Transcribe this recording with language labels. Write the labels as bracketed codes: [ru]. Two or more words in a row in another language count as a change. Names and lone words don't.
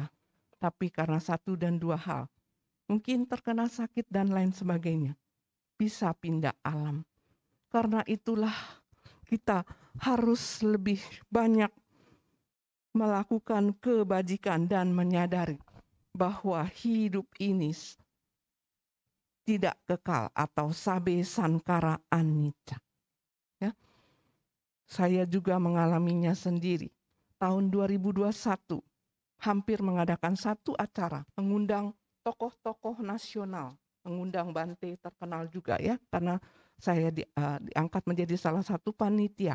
[id] Tapi karena satu dan dua hal, mungkin terkena sakit dan lain sebagainya, bisa pindah alam. Karena itulah kita harus lebih banyak melakukan kebajikan dan menyadari bahwa hidup ini tidak kekal atau [pi] sabe sankara anicca. [id] Ya. Saya juga mengalaminya sendiri. Tahun 2021 hampir mengadakan satu acara, mengundang tokoh-tokoh nasional, mengundang Bante terkenal juga ya, karena saya diangkat menjadi salah satu panitia.